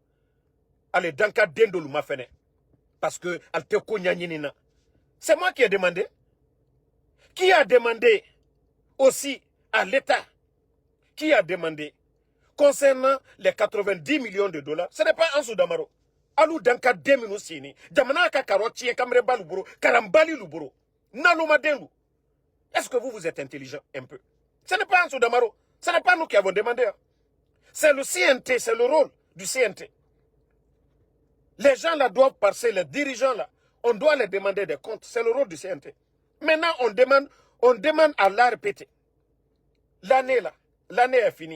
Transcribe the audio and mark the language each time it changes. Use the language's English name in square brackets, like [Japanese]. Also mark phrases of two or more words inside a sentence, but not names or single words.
[French] Allez, dans le cas d'Endolou Mafene. Parce que c'est moi qui ai demandé. Qui a demandé aussi à l'État? Qui a demandé concernant les 90 millions de dollars? Ce n'est pas Ansou Damaro. Alou Danka Deminosini. Damanaka Karoti et Kamreba Luburo. Karambali Luburo. Naloma Dengu. Est-ce que vous êtes intelligent un peu? Ce n'est pas Ansou Damaro. Ce n'est pas nous qui avons demandé. C'est le CNT, c'est le rôle du CNT. Les gens là doivent passer, les dirigeants là, on doit les demander des comptes. C'est le rôle du CNT. Maintenant, on demande à l'ARPT. L'année là, l'année est finie.